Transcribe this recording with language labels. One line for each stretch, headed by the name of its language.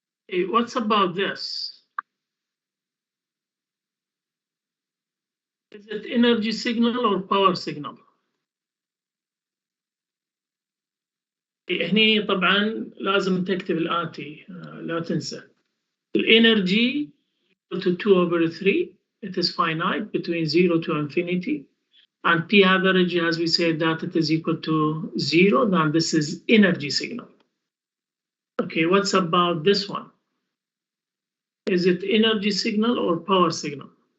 English: Hey, what's about this? Is it energy signal or power signal?
Arabic: هني طبعا لازم تكتب الآتي لا تنسى.
English: الانرجي equal to 2 over 3. It is finite between 0 to infinity. And P average, as we said, that it is equal to 0, then this is energy signal. Okay, what's about this one? Is it energy signal or power signal?